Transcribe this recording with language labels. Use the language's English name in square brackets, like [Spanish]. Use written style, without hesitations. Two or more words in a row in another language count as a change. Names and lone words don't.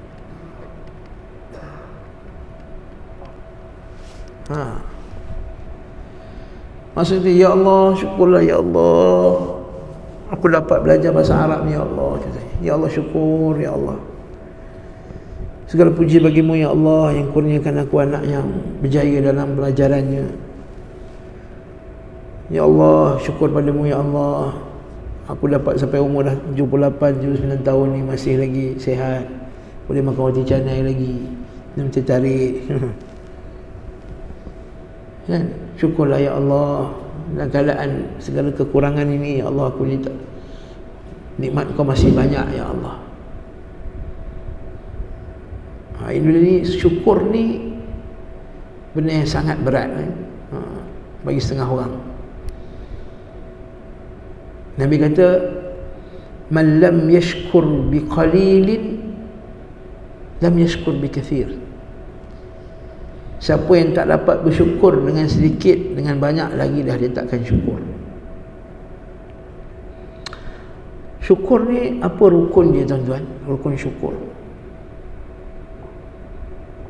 [Malay] Maksudnya, [Arabic] يا الله, [Malay] syukurlah [Arabic] يا الله, [Malay] aku dapat belajar bahasa Arab ni [Arabic] يا الله. يا الله, [Malay] syukur [Arabic] يا الله, [Malay] segala puji bagimu [Arabic] يا الله [Malay] yang kurniakan aku anak yang berjaya dalam pelajarannya. [Arabic] يا الله, [Malay] syukur padamu [Arabic] يا الله, [Malay] aku dapat sampai umur dah 78, 79 tahun ni masih lagi sihat, boleh makan roti canai lagi, minum teh tarik. Kan? Syukurlah [Arabic] يا الله, [Malay] dalam keadaan segala kekurangan ini [Arabic] يا الله, [Malay] aku ni tak, nikmat kau masih banyak [Arabic] يا الله. [Malay] Ini syukur ni benda yang sangat berat bagi setengah orang. Nabi kata, [Arabic] من لم يشكر بقليل لم يشكر بكثير. [Malay] Siapa yang tak dapat bersyukur dengan sedikit, dengan banyak lagi dah dia takkan syukur. Syukur ni apa rukun dia tuan-tuan? Rukun syukur.